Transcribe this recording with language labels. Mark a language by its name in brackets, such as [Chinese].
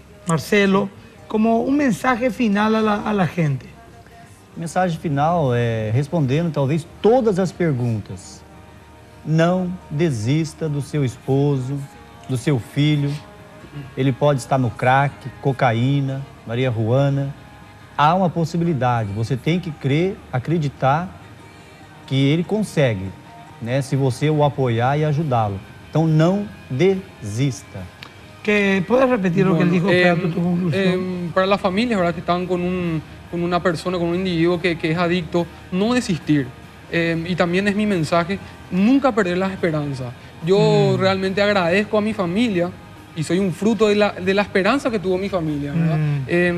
[Spanish] Marcelo, como un mensaje final a la gente. [Portuguese] Mensagem final é respondendo talvez todas as perguntas. Não desista do seu esposo, do seu filho. Ele pode estar no crack, cocaína, Maria Juana. Há uma possibilidade. Você tem que crer, acreditar que ele consegue, né? Se você o apoiar e ajudá-lo. Então não desista. [Spanish] ¿Puedes repetir lo que él dijo para tu conclusión? Para las familias, ¿verdad?, que están con una persona, con un individuo que es adicto, no desistir. Y también es mi mensaje, nunca perder la esperanza. Yo realmente agradezco a mi familia y soy un fruto de la esperanza que tuvo mi familia, ¿verdad?